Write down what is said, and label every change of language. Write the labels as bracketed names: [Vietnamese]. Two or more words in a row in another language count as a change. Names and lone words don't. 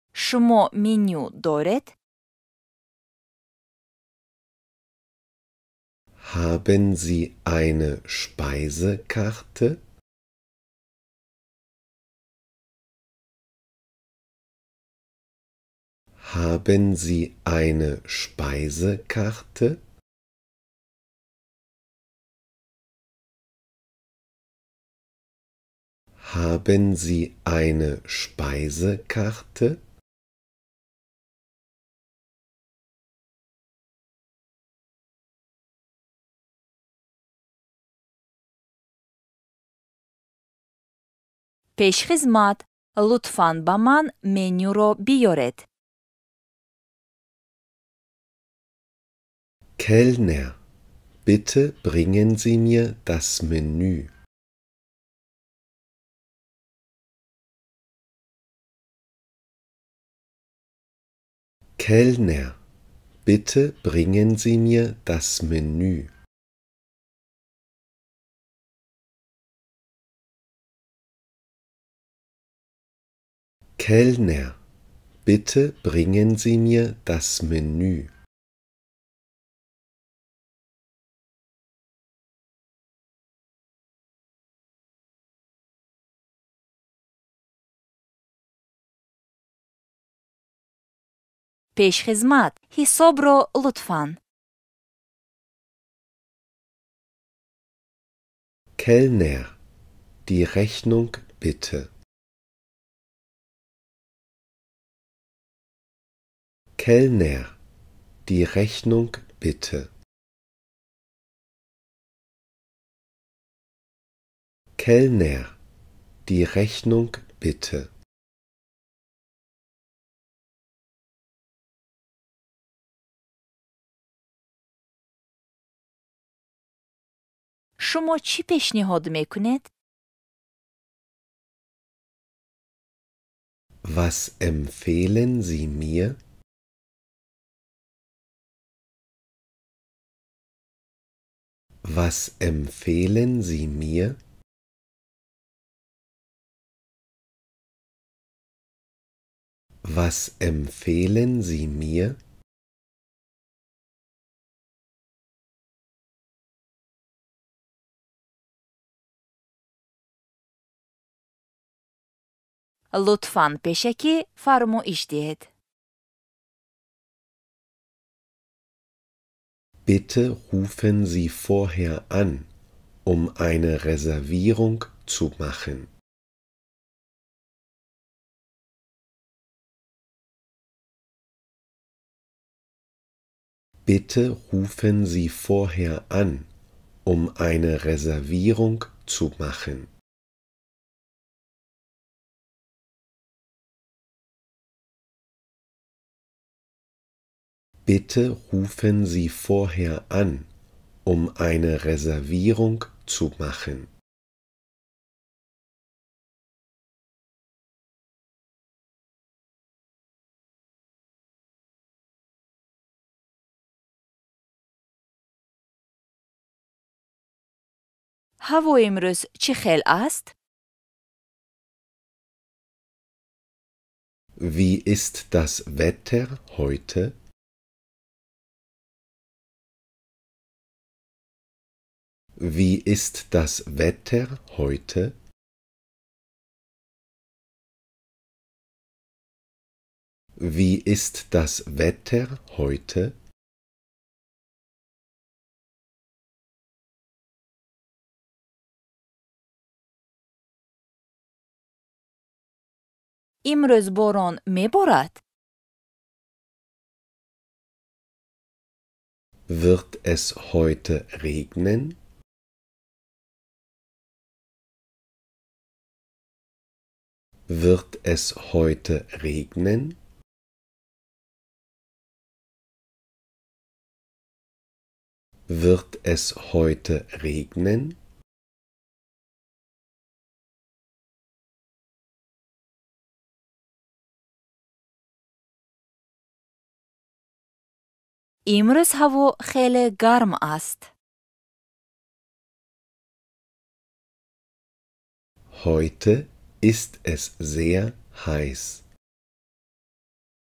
[Persian] شما منیو دارید؟ [German] Haben Sie eine Speisekarte? Haben Sie eine Speisekarte? Haben Sie eine Speisekarte? [Persian] پیشخدمت لطفاً با من منیو رو بیارید. [German] Kellner, bitte bringen Sie mir das Menü. Kellner, bitte bringen Sie mir das Menü. Kellner, bitte bringen Sie mir das Menü. [Persian] پیشخدمت حساب رو لطفاً. [German] Kellner, die Rechnung bitte. Kellner, die Rechnung bitte. Kellner, die Rechnung bitte. [Persian] شما چی پیشنهاد میکنید؟ [German] Was empfehlen Sie mir? Was empfehlen Sie mir? Was empfehlen Sie mir? [Persian] لطفاً پیشکی فرمایش دهید. [German] Bitte rufen Sie vorher an, um eine Reservierung zu machen. Bitte rufen Sie vorher an, um eine Reservierung zu machen. Bitte rufen Sie vorher an, um eine Reservierung zu machen. [Persian] هوا امروز چه خیل است؟ [German] Wie ist das Wetter heute? Wie ist das Wetter heute? Wie ist das Wetter heute? [Persian] امروز باران میبارد؟ [German] Wird es heute regnen? Wird es heute regnen? Wird es heute regnen? [Persian] امروز هوا خیلی گرم است. [German] Heute ist es sehr heiß.